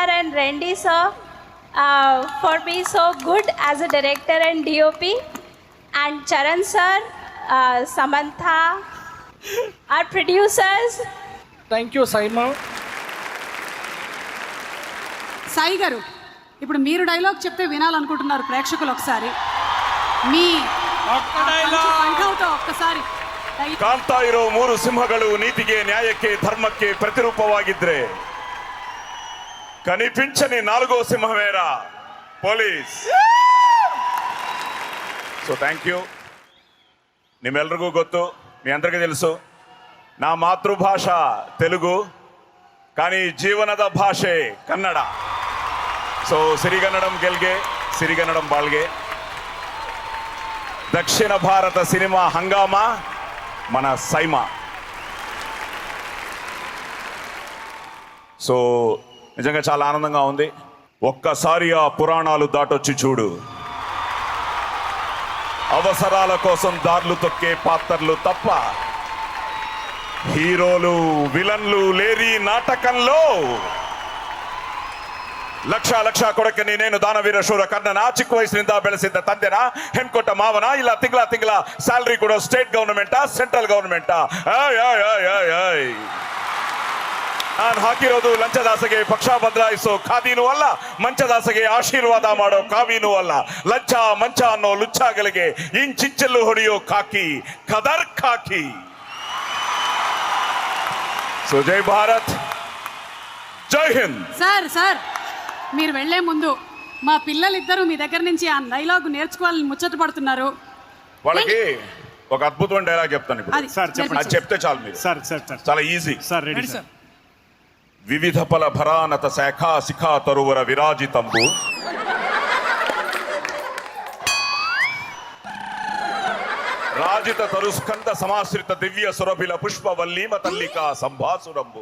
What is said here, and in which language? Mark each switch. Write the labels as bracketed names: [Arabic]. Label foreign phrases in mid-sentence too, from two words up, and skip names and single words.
[English] and Randy sir for being so good as a director and DOP, and Charan sir, Samantha, our producers. Thank you, Saima. [Telugu] సాయి గారు, ఇప్పుడు మీరు డైలాగ్ చెప్తే వినాలనుకుంటున్నారు ప్రేక్షకులు. ఒకసారి మీ కంఠంతో ఒక్కసారి. [Kannada] ಕಾಣ್ತಾ ಇರೋ ಮೂರು ಸಿಂಹಗಳು ನೀತಿಗೆ ನ್ಯಾಯಕ್ಕೆ ಧರ್ಮಕ್ಕೆ ಪ್ರತಿರೂಪವಾಗಿದ್ರೆ [Telugu] కనిపించని నాల్గో సింహమేరా [Kannada] ಪೊಲೀಸ್. [English] so thank you. [Kannada] ನಿಮ್ಮೆಲ್ರಿಗೂ ಗೊತ್ತು, [Telugu] మీ అందరికీ తెలుసు, నా మాతృభాష తెలుగు, కానీ [Kannada] ಜೀವನದ ಭಾಷೆ ಕನ್ನಡ. ಸೊ ಸಿರಿಗನ್ನಡಂ ಗೆಲ್ಗೆ, ಸಿರಿಗನ್ನಡಂ ಬಾಳ್ಗೆ. [Telugu] దక్షిణ భారత సినిమా హంగామా మన సైమా. సో నిజంగా చాలా ఆనందంగా ఉంది. ఒక్కసారి ఆ పురాణాలు దాటొచ్చి చూడు. అవసరాల కోసం దారులు తొక్కే పాత్రలు తప్ప హీరోలు విలన్లు లేరి నాటకంలో. [Kannada] ಲಕ್ಷ ಕೊಡಕ್ಕೆ ನೀನೇನು ದಾನವೀರ ಶೂರ ಕರ್ಣನ, ಚಿಕ್ಕ ವಯಸ್ಸಿನಿಂದ ಬೆಳೆಸಿದ್ದ ತಂದೆನ, ಹೆಣ್ಕೊಟ್ಟ ಮಾವನ, ಇಲ್ಲ ತಿಂಗಳ ಸ್ಯಾಲರಿ ಕೊಡೋ [English] state governmenta central governmenta? [Kannada] ನಾನು ಹಾಕಿರೋದು ಲಂಚದಾಸೆಗೆ ಪಕ್ಷ ಬದಲಾಯಿಸೋ ಖಾದಿನೂ ಅಲ್ಲ, ಮಂಚದಾಸೆಗೆ ಆಶೀರ್ವಾದ ಮಾಡೋ ಕಾವಿನೂ ಅಲ್ಲ. ಲಂಚ ಮಂಚ ಅನ್ನೋ ಲುಚ್ಚಾಗಳಿಗೆ ಇಂಚಿಂಚಲ್ಲು ಹೊಡೆಯೋ ಖಾಕಿ, ಖದರ್ ಖಾಕಿ. ಸೊ ಜೈ ಭಾರತ್, [Telugu] జై హింద్. సార్ మీరు వెళ్లే ముందు మా పిల్లలిద్దరూ మీ దగ్గర నుంచి ఆ డైలాగ్ నేర్చుకోవాలని ముచ్చట పడుతున్నారు. వాళ్ళకి ఒక అద్భుతమైన డైలాగ్ చెప్తాను ఇప్పుడు. అది చెప్తే చాలు మీరు. చాలా ఈజీ. వివిధ ఫల భరానత శాఖా శిఖా తరువర విరాజితంబు రాజిత తరుస్కంద సమాశ్రిత దివ్య సురభిల పుష్పవల్లీమ తల్లికా సంభాసురంబు.